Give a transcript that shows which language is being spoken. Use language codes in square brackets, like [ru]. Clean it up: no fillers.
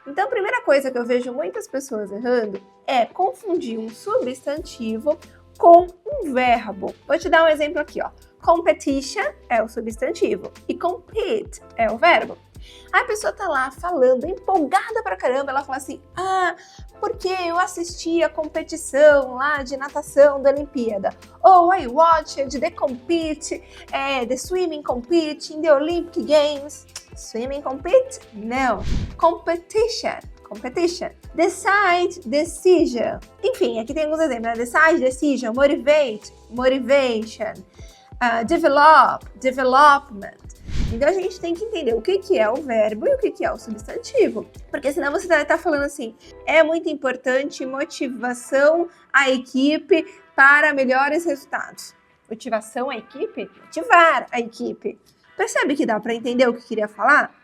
[pt] Então a primeira coisa que eu vejo muitas pessoas errando é confundir um substantivo com um verbo. Vou te dar um exemplo aqui, ó. Competition é o substantivo e compete é o verbo. Aí a pessoa tá lá falando, empolgada pra caramba, ela fala assim, porque eu assisti a competição lá de natação da Olimpíada. [en] Ou I watched the compete, the swimming compete in the Olympic Games. Swimming compete? Não. Competition. Decide, decision. [pt] Enfim, aqui tem alguns exemplos, né? [en] Decide, decision, motivate, motivation, develop, development. [pt] Então a gente tem que entender o que é o verbo e o que é o substantivo. Porque senão você vai estar falando assim, é muito importante motivação à equipe para melhores resultados. Motivação à equipe? Motivar a equipe. Percebe que dá para entender o que queria falar?